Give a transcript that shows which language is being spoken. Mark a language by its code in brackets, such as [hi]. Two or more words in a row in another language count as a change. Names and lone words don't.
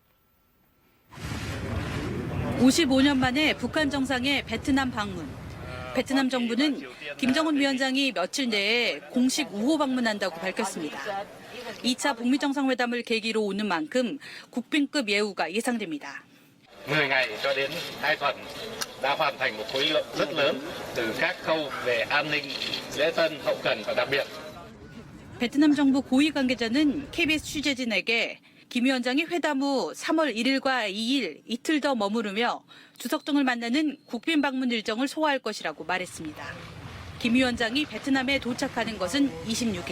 [ko] 55년 만에 북한 정상의 베트남 방문. 베트남 정부는 김정은 위원장이 며칠 내에 공식 우호 방문한다고 밝혔습니다. 2차 북미 정상회담을 계기로 오는 만큼 국빈급 예우가 예상됩니다. [vi] 10 ngày cho đến 2 tuần đã hoàn thành một khối lượng rất lớn từ các khâu về an ninh, lễ tân, hậu cần và đặc biệt. [ko] 베트남 정부 고위 관계자는 KBS 취재진에게 김 위원장이 회담 후 3월 1일과 2일 이틀 더 머무르며 주석 등을 만나는 국빈 방문 일정을 소화할 것이라고 말했습니다. 김 위원장이 베트남에 도착하는 것은 26일.